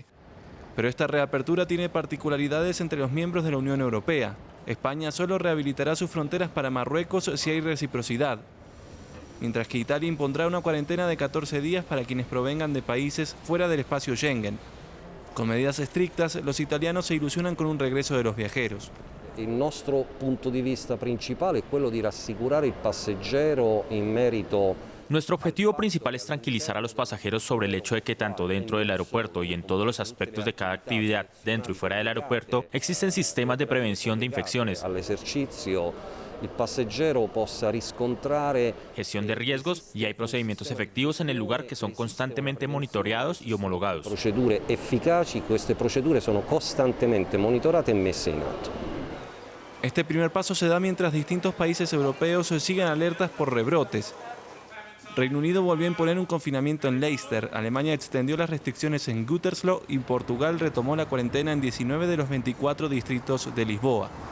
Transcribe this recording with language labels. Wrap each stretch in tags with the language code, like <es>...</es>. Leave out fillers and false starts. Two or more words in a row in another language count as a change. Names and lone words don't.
<es>Pero esta reapertura tiene particularidades entre los miembros de la Unión Europea. España solo rehabilitará sus fronteras para Marruecos si hay reciprocidad, mientras que Italia impondrá una cuarentena de 14 días para quienes provengan de países fuera del espacio Schengen. Con medidas estrictas, los italianos se ilusionan con un regreso de los viajeros.</es> <it>Il nostro punto di vista principale è quello di rassicurare il passeggero in merito.</it> <es>Nuestro objetivo principal es tranquilizar a los pasajeros sobre el hecho de que tanto dentro del aeropuerto y en todos los aspectos de cada actividad, dentro y fuera del aeropuerto, existen sistemas de prevención de infecciones,</es> <it>Il passeggero possa riscontrare</it> <es>gestión de riesgos y hay procedimientos efectivos en el lugar que son constantemente monitoreados y homologados.</es> <it>procedure efficaci, queste procedure sono costantemente monitorate e messe in atto.</it> <es>Este primer paso se da mientras distintos países europeos siguen alertas por rebrotes. Reino Unido volvió a imponer un confinamiento en Leicester, Alemania extendió las restricciones en Gütersloh y Portugal retomó la cuarentena en 19 de los 24 distritos de Lisboa.</es>